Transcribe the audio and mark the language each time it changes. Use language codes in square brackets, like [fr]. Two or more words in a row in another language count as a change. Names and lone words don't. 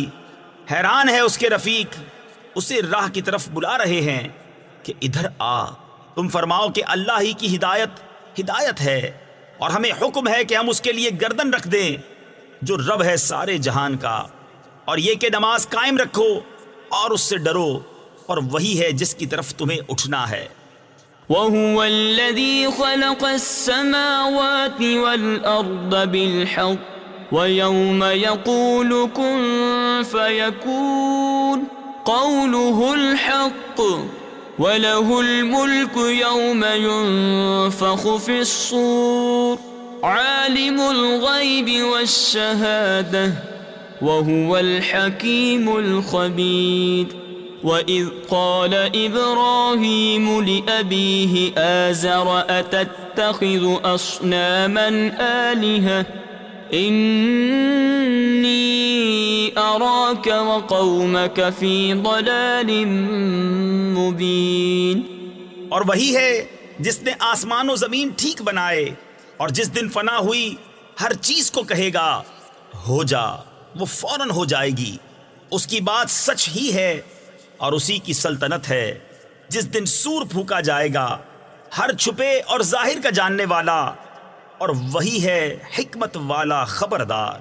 [ur] حیران ہے اس کے رفیق، اسے راہ کی طرف بلا رہے ہیں کہ ادھر آ. تم فرماؤ کہ اللہ ہی کی ہدایت ہے، اور ہمیں حکم ہے کہ ہم اس کے لیے گردن رکھ دیں جو رب ہے سارے جہان کا، اور یہ کہ نماز قائم رکھو اور اس سے ڈرو، اور وہی ہے جس کی طرف تمہیں اٹھنا ہے. [ar] وهو الذي خلق السماوات والأرض بالحق ويوم يقول كن فيكون قوله الحق وله الملك يوم ينفخ في الصور عالم الغيب والشهادة وهو الحكيم الخبير. وإذ قال إبراهيم لأبيه آزر أتتخذ أصناما آلهة إني أراك وقومك في ضلال مبين. [ur] اور وہی ہے جس نے آسمان و زمین ٹھیک بنائے، اور جس دن فنا ہوئی ہر چیز کو کہے گا ہو جا، وہ فوراً ہو جائے گی. اس کی بات سچ ہی ہے اور اسی کی سلطنت ہے. جس دن صور پھونکا جائے گا، ہر چھپے اور ظاہر کا جاننے والا، اور وہی ہے حکمت والا خبردار.